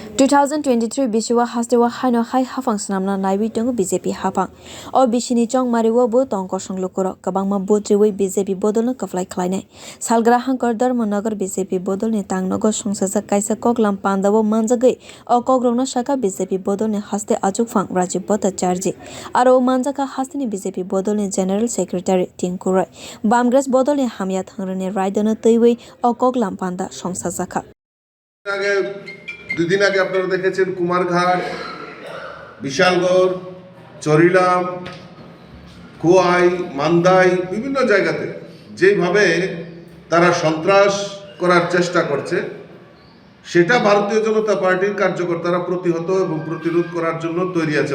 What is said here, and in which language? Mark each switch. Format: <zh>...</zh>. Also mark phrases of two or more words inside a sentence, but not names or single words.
<trp>2023 bisiwa Hasteo haino hai hafang snamna naiwi tongo BJP hafang o bisini chong mariwo bo tongko songlukoro kabangma botriwi BJP bodolni khwlaijak salgwra hangkhoro Dharma nagar BJP bodolni Tang nagar songsajak kaisa koklam pandao manjak o kogrokno saka BJP bodolni haste achukphang Rajib Bhattacharjee aro manjaka hasteni BJP bodolni</trp> <en>General Secretary</en> <trp>Tang bamgres bodolni hamya thangrani raida no twiwino o koklam panda songsajak</trp> <bn>দুদিন আগে আপনারা দেখেছেন কুমারঘাট, বিশালগড়, চরিলাম, খোয়াই, মান্দাই বিভিন্ন জায়গাতে যেভাবে তারা সন্ত্রাস করার চেষ্টা করছে সেটা ভারতীয় জনতা পার্টির কার্যকর্তারা প্রতিহত এবং প্রতিরোধ করার জন্য তৈরি আছে।</bn>